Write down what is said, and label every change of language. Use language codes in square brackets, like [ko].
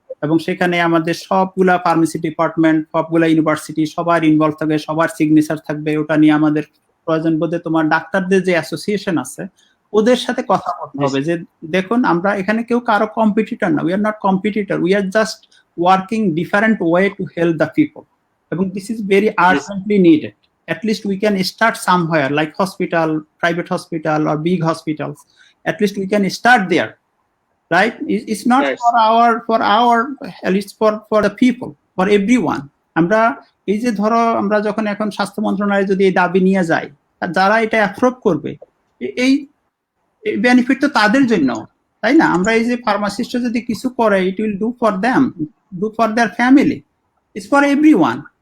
[bn] এবং সেখানে আমাদের সবগুলা ফার্মেসি ডিপার্টমেন্ট, সবগুলা ইউনিভার্সিটি, সবার ইনভলভ থাকবে, সবার সিগনেচার থাকবে। ওটা নিয়ে আমাদের প্রয়োজন বোধে তোমার ডাক্তারদের যে অ্যাসোসিয়েশন আছে ওদের সাথে কথা বলতে হবে যে দেখুন আমরা এখানে কেউ কারো কম্পিটিটর না, [en] we are not competitor, we are just working different way to help the people, [bn] এবং [en] This is very urgently needed. At least we can start somewhere, like hospital, private hospital or big hospitals. At least we can start there, right? It's not for our it's for the people, for everyone. [bn] আমরা এই যে ধরো আমরা যখন এখন স্বাস্থ্য মন্ত্রণালয়ে যদি এই দাবি নিয়ে যাই, যারা এটা অ্যাপ্রুভ করবে এই বেনিফিট তো তাদের জন্য, তাই না? আমরা এই যে ফার্মাসিস্ট যদি কিছু করে, [en] It will do for them, do for their family, it's for everyone.